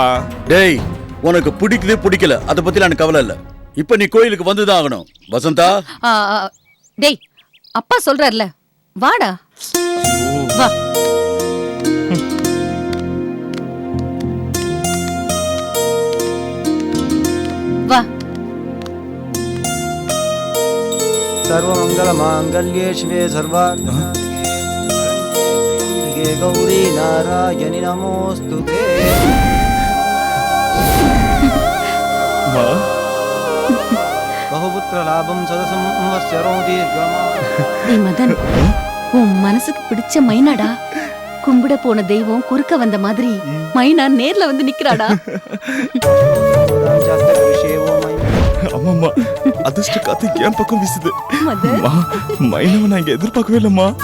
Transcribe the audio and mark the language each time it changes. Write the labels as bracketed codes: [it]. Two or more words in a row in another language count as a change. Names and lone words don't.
[ta] டேய், உனக்கு பிடிக்கல அதை பத்தி எனக்கு கவலை இல்ல. இப்ப நீ கோயிலுக்கு வந்துதான் ஆகணும். வசந்தா, டேய் அப்பா சொல்றாருல, வாடா. வா. வா. [sa] सर्वमंगल मांगल्ये शिवे सर्वार्थे गौरी नारायणि नमोस्तुते. बहुपुत्र लाभम सदसं संवत्सरो दीर्घमा. [ta] டேய் மதன், உன் மனசுக்கு பிடிச்ச மைனாடா. கும்பிட போன தெய்வம் குறுக்க வந்த மாதிரி மைனா நேர்ல வந்து நிக்கிறாடா. அம்மாம்மா, அதிர்ஷ்ட காத்து என் பக்கம் வீசுது. மைனவ நான் இங்க எதிர்பார்க்கவே இல்லம்மா.